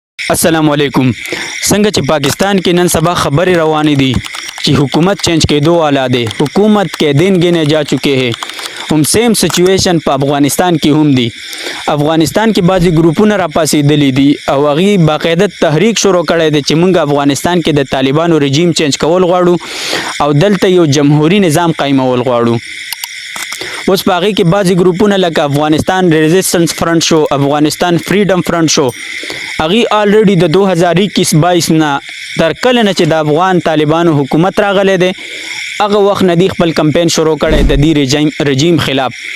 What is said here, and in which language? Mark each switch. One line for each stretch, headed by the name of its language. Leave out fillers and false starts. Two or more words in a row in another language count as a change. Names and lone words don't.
Pashto: السلام علیکم. څنګه چې پاکستان کې نن سبا خبرې روانې دي چې حکومت چینج کېدو والا دی,
Urdu: حکومت کے دن گنے جا چکے ہیں.
Pashto: هم
English: same situation
Pashto: په افغانستان کې هم دی. افغانستان کې بعضی ګروپونه راپاسېدلي دي او هغې باقاعده تحریک شروع کړی دی چې موږ افغانستان کې د طالبانو رژیم چینج کول غواړو او دلته یو جمهوري نظام قایمول غواړو. اوس په هغې کې بعضې ګروپونه لکه افغانستان ریزسټنس فرنټ شو, افغانستان فریډم فرنټ شو, هغې الریډي د 2021-22 نه تر کله نه چې د افغان طالبانو حکومت راغلی دی هغه وخت نه دی خپل کمپین شروع کړی د دې رژیم خلاف.